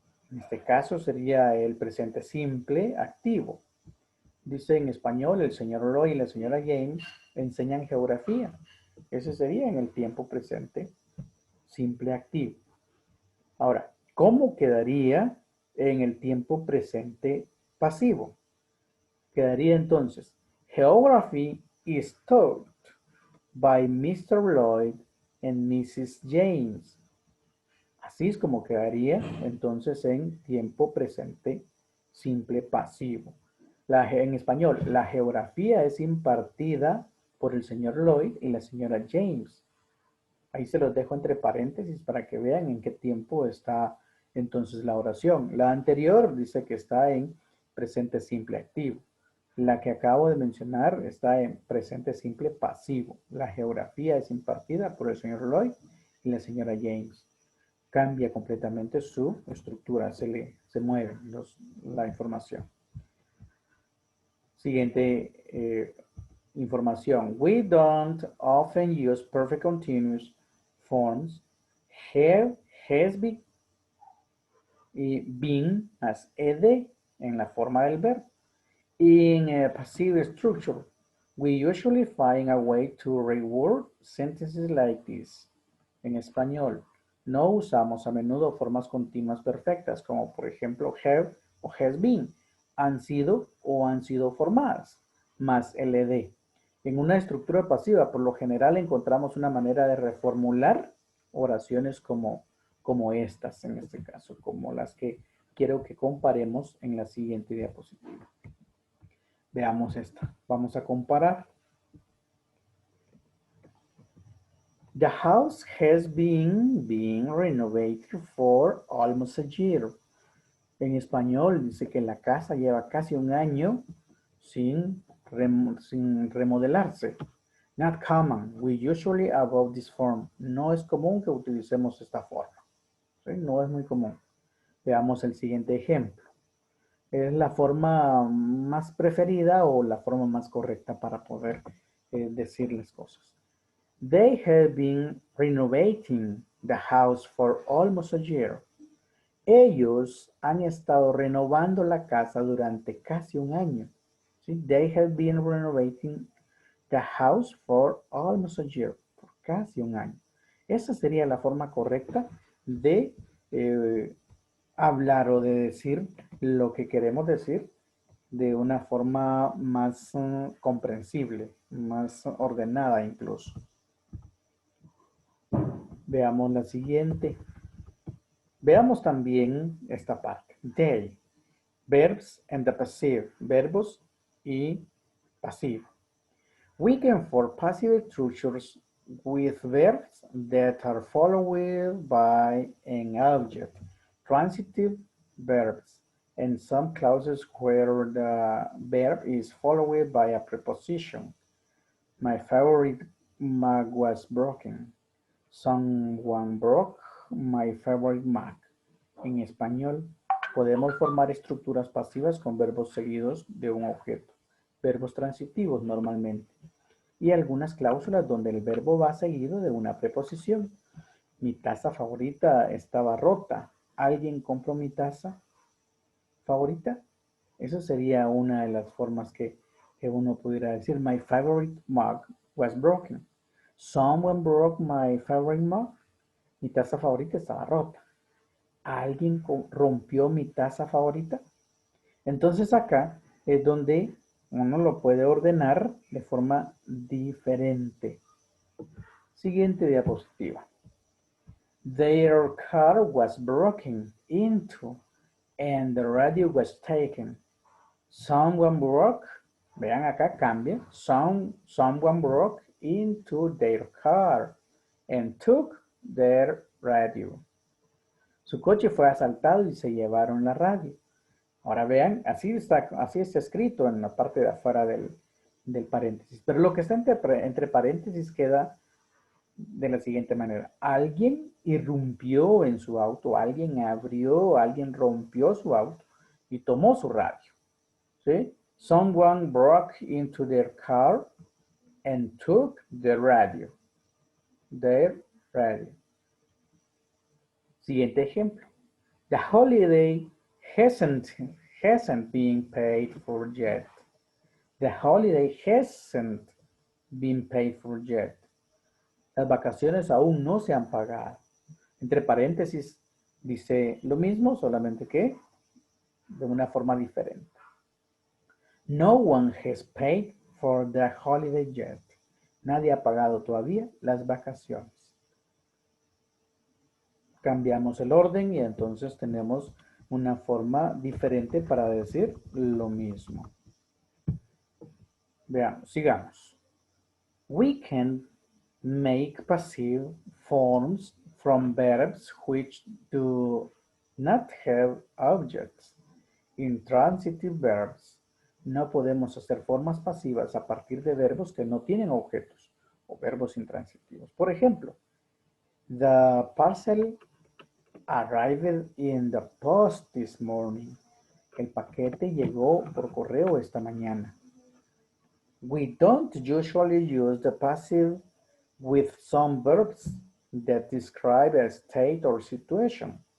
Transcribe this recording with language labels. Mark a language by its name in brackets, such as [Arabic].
[Spanish] En este caso sería el presente simple activo. Dice en español, el señor Loy y la señora James enseñan geografía. Ese sería en el tiempo presente simple activo. Ahora, ¿cómo quedaría en el tiempo presente pasivo? Quedaría entonces, [English] Geography is taught by Mr. Lloyd and Mrs. James. [Spanish] Así es como quedaría entonces en tiempo presente simple pasivo. En español, la geografía es impartida por el señor Lloyd y la señora James. Ahí se los dejo entre paréntesis para que vean en qué tiempo está entonces la oración. La anterior dice que está en presente simple activo. La que acabo de mencionar está en presente simple pasivo. La geografía es impartida por el señor Lloyd y la señora James. Cambia completamente su estructura, se mueve la información. Siguiente información. [English] We don't often use perfect continuous forms have, has been y been as ed [Spanish] en la forma del verbo. [English] In a passive structure, we usually find a way to reword sentences like this. [Spanish] En español, no usamos a menudo formas continuas perfectas, como por ejemplo have o has been, han sido o han sido formadas, más el ed. En una estructura pasiva, por lo general, encontramos una manera de reformular oraciones como estas, en este caso, como las que quiero que comparemos en la siguiente diapositiva. Veamos esta. Vamos a comparar. [English] The house has been renovated for almost a year. [Spanish] En español dice que la casa lleva casi un año sin remodelarse. [English] Not common. We usually avoid this form. [Spanish] No es común que utilicemos esta forma. ¿Sí? No es muy común. Veamos el siguiente ejemplo. Es la forma más preferida o la forma más correcta para poder decirles cosas. [English] They have been renovating the house for almost a year. [Spanish] Ellos han estado renovando la casa durante casi un año. ¿Sí? [English] They have been renovating the house for almost a year. [Spanish] Por casi un año. Esa sería la forma correcta de hablar o de decir lo que queremos decir de una forma más comprensible, más ordenada incluso. Veamos la siguiente. Veamos también esta parte. [English] They, verbs and the passive, [Spanish] verbos y pasivo. [English] We can form passive structures with verbs that are followed by an object, transitive verbs, and some clauses where the verb is followed by a preposition. My favorite mug was broken. Someone broke my favorite mug. [Spanish] En español, podemos formar estructuras pasivas con verbos seguidos de un objeto, verbos transitivos normalmente, y algunas cláusulas donde el verbo va seguido de una preposición. Mi taza favorita estaba rota. ¿Alguien compró mi taza favorita? Eso sería una de las formas que uno pudiera decir. [English] My favorite mug was broken. Someone broke my favorite mug. [Spanish] Mi taza favorita estaba rota. ¿Alguien rompió mi taza favorita? Entonces acá es donde uno lo puede ordenar de forma diferente. Siguiente diapositiva. [English] Their car was broken into and the radio was taken. Someone broke, [Spanish] vean acá cambia, [English] someone broke into their car and took their radio. [Spanish] Su coche fue asaltado y se llevaron la radio. Ahora vean, así está escrito en la parte de afuera del paréntesis. Pero lo que está entre paréntesis queda de la siguiente manera. Alguien irrumpió en su auto, alguien abrió, alguien rompió su auto y tomó su radio. ¿Sí? [English] Someone broke into their car and took the radio. Their radio. [Spanish] Siguiente ejemplo. [English] The holiday hasn't been paid for yet. The holiday hasn't been paid for yet. [Spanish] Las vacaciones aún no se han pagado. Entre paréntesis dice lo mismo, solamente que de una forma diferente. [English] No one has paid for the holiday yet. [Spanish] Nadie ha pagado todavía las vacaciones. Cambiamos el orden y entonces tenemos una forma diferente para decir lo mismo. Veamos, sigamos. [English] We can make passive forms from verbs which do not have objects. Intransitive verbs. [Spanish] No podemos hacer formas pasivas a partir de verbos que no tienen objetos o verbos intransitivos. Por ejemplo, [English] the parcel arrived in the post this morning. [Spanish] El paquete llegó por correo esta mañana. [English] We don't usually use the passive with some verbs that describe a state or situation.